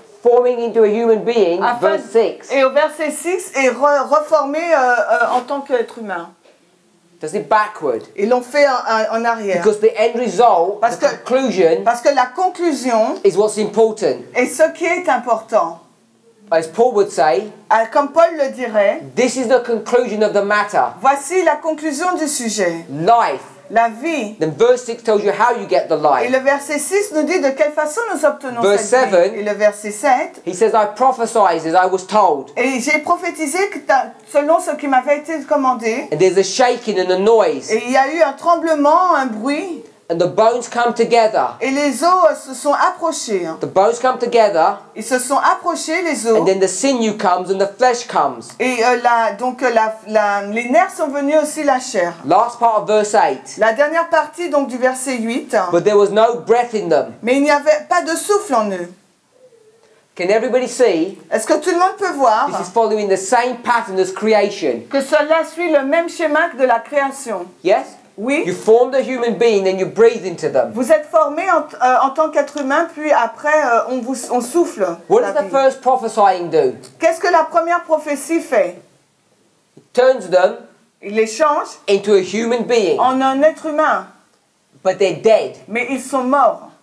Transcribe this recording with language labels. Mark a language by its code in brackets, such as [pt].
[en] forming into a human being, verse 6. [fr] et au verset 6, et reformer en tant qu'être humain. [en] Does it backward? [fr] Ils l'ont fait en arrière. [en] Because the end result, [fr] Parce [en] the [fr] que- [en] conclusion, [fr] Parce que la conclusion [en] is what's important. [fr] est ce qui est important. [en] as Paul would say, [fr] comme Paul le dirait, [en] this is the conclusion of the matter. [fr] voici la conclusion du sujet. [en] Life. [fr] La vie. [en] Then verse 6 tells you how you get the [fr] Et [en] life. [fr] le verset 6 nous dit de quelle façon nous obtenons [en] Verse [fr] cette [en] 7, [fr] vie. Et le verset 7, [en] he says, I prophesied as I was told. [fr] et j'ai prophétisé selon ce qui m'avait été commandé. [en] And there's a shaking and a noise. [fr] Et il y a eu un tremblement, un bruit, [en] And the bones come together. [fr] et les os se sont approchés. [en] The bones come together. [fr] Ils se sont approchés, les os. [en] And then the sinew comes and the flesh comes. [fr] Et les nerfs sont venus aussi, la chair. [en] Last part of verse 8. [fr] La dernière partie donc du verset 8. [en] But there was no breath in them. [fr] Mais il n'y avait pas de souffle en eux. [en] Can everybody see? [fr] Est-ce que tout le monde peut voir [en] This is following the same pattern as creation. [fr] que cela suit le même schéma que de la création? [en] Yes? [fr] Oui. [en] You formed a human being, then you breathe into them. [fr] Vous êtes formé en tant qu'être humain, puis après on souffle. [en] What [fr] la [en] does the [fr] vie. [en] first prophesying do? [fr] Qu'est-ce que la première prophétie fait? [en] It turns them [fr] Il les change [en] into a human being, [fr] en un être humain, [en] but they're dead. [fr] mais ils sont morts.